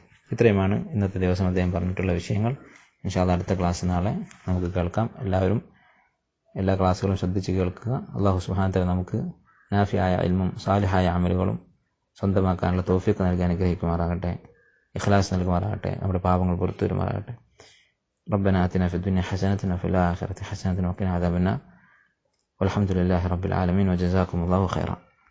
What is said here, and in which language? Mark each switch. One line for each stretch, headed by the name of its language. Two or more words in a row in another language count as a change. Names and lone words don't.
Malayalam: ഇത്രയുമാണ് ഇന്നത്തെ ദിവസം അദ്ദേഹം പറഞ്ഞിട്ടുള്ള വിഷയങ്ങൾ.
Arabic: إن شاء الله
Malayalam: അടുത്ത ക്ലാസ് നാളെ നമുക്ക് കേൾക്കാം. എല്ലാവരും എല്ലാ ക്ലാസ്സുകളും ശ്രദ്ധിച്ച് കേൾക്കുക.
Arabic: الله سبحانه وتعالى
Malayalam: നമുക്ക് നാഫിയായ ഇൽമും സാലിഹായ അമലുകളും സ്വന്തമാക്കാനുള്ള തൗഫീഖ് നൽകി അനുഗ്രഹിക്കുമാറാകട്ടെ, ഇഖ്ലാസ് നൽകുമാറാകട്ടെ, നമ്മുടെ പാപങ്ങൾ പുറത്തു വരുമാറാകട്ടെ.
Arabic: ربنا آتنا في الدنيا حسنة وفي الآخرة حسنة وقنا عذاب النار والحمد لله رب العالمين وجزاكم الله خيرا.